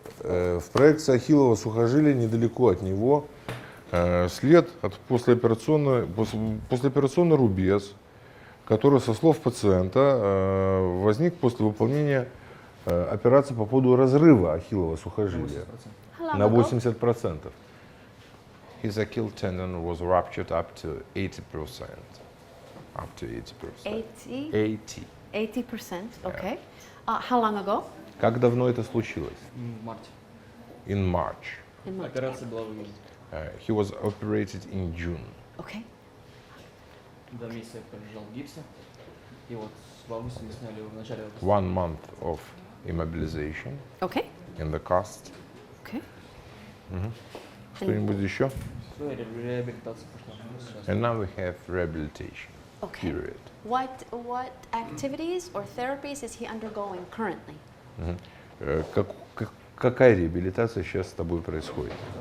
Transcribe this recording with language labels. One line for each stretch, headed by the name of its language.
Russian: В проекции ахиллова сухожилия недалеко от него след от послеоперационный рубец, который, со слов пациента, возник после выполнения операции по поводу разрыва ахиллова сухожилия 80%. на 80%.
English: His Achilles tendon was ruptured up to 80%. Up to 80%. 80. 80%. Okay. How long ago?
Russian: Как давно это случилось? В марте.
English: In March. In March.
Russian: Операция была в июне.
English: He was operated in June. Okay.
Russian: 2 месяца я пролежал в гипсе. И вот с бабусей мы сняли его в начале августа.
English: 1 month of immobilization Okay. in the cast. Okay.
Russian: Что-нибудь еще? Все, реабилитация пошла. Сейчас.
English: And now we have rehabilitation Okay. period. What activities or therapies is he undergoing currently?
Russian: Какая реабилитация сейчас с тобой происходит?